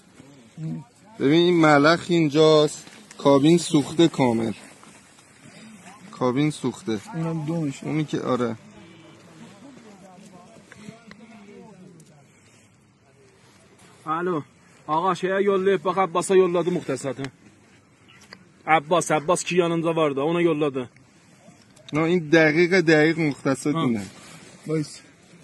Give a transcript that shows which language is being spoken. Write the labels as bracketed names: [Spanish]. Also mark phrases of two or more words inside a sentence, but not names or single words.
[Persian] ببین این ملخ اینجاست، کابین سوخته کامل. کابین سوخته. اونم دومشه. اونی که آره. الو آقا [Turkish] şeye yollayıp bak Abbas'a yolladı muhtesatı. Abbas ki yanında vardı ona yolladı. [Persian] نه این دقیق مختصات اینه. وایس